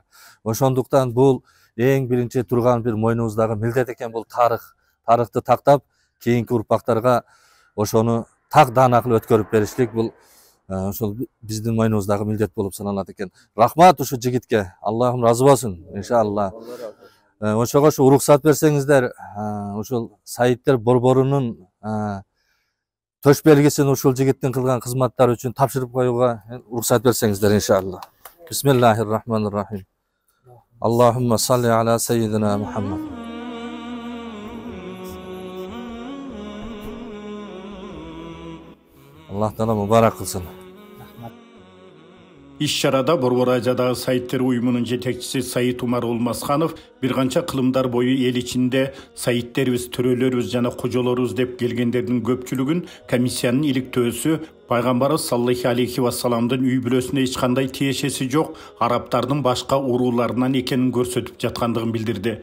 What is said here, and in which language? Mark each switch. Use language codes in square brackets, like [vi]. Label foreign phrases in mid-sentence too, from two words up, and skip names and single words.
[ky] Ошондуктан бул эң биринчи турган бир мойнубуздагы милдет экен, бул тарыхты тактап, кийинки урпактарга ошону так даана кылып өткөрүп бериштик бул ошол биздин мойнубуздагы милдет болуп саналат экен. Рахмат ушу жигитке, Аллахым разы болсун, иншалла. Ошого ушу уруксат берсеңиздер, ушул Сайттер борборунун төш белгисин ушул жигиттин кылган кызматтары үчүн тапшырып коюуга уруксат берсеңиздер, иншалла. [ar] بسم الله الرحمن الرحيم. اللهم صل على سيدنا محمد. [ky] Аллах таала мубарак кылсын. Иш-чарада Борбор Азиядагы сайттер уюмунун жетекчиси Саид Умар Олмасханов бир канча кылымдар бою эл ичинде сайиттерибиз, төрөлөрүбүз жана кожолорубуз деп келгендердин көпчүлүгүн комиссиянын иликтөөсү пайгамбарыбыз [ar] صلى الله عليه وسلم [ky] үй бүлөсүнө эч кандай тиешеси жок арабтардын башка урууларынан экенин көрсөтүп жаткандыгын билдирди.